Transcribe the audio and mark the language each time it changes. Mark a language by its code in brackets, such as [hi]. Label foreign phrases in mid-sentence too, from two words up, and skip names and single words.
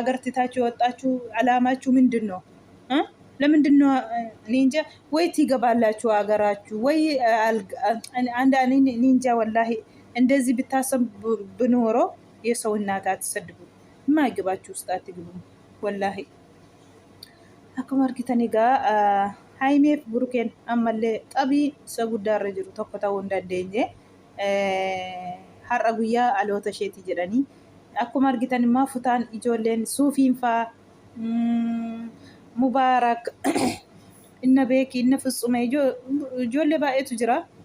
[am] አገር ትታችሁ የወጣችሁ አላማችሁ ምንድን ነው? ለምንድን ነው? እኔ እንጃ። ወይ ትገባላችሁ አገራችሁ ወይ አንድ እኔ እንጃ ወላሂ። እንደዚህ ብታሰብ ብኖሮ የሰው እናት አትሰድቡ። የማይገባችሁ ውስጥ አትግቡ ወላሂ። [om] akkuma argitan egaa Haayimeef Burukeen ammallee xabii isa guddaarra jiru tokko ta'uu hin dandeenye. Har'a guyyaa dhaloota isheeti jedhanii akkuma argitan immoo futaan ijoolleen suufiin faa Mubaarak inna beeki inna Fitsume ijoollee baay'eetu jira.